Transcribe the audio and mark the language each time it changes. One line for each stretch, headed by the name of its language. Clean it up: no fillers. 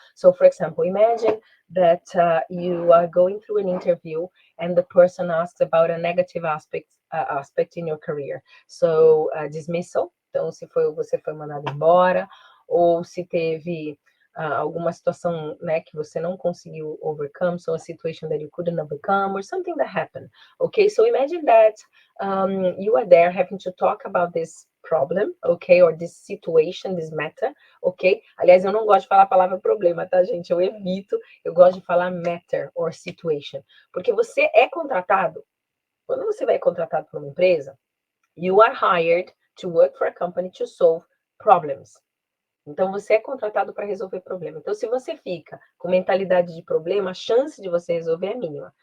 English: So for example, imagine that you are going through an interview and the person asks about a negative aspect in your career. So dismissal,
Portuguese: então se você foi mandado embora, ou se teve alguma situação, né, que você não conseguiu overcome,
English: so a situation that you couldn't overcome, or something that happened. Okay, so imagine that you are there having to talk about this problem, okay, or this situation, this matter, ok?
Portuguese: Aliás, eu não gosto de falar a palavra problema, tá, gente? Eu evito, eu gosto de falar
English: matter or situation,
Portuguese: porque você é contratado, quando você vai contratado por uma empresa,
English: you are hired to work for a company to solve problems.
Portuguese: Então, você é contratado para resolver problema. Então, se você fica com mentalidade de problema, a chance de você resolver é mínima.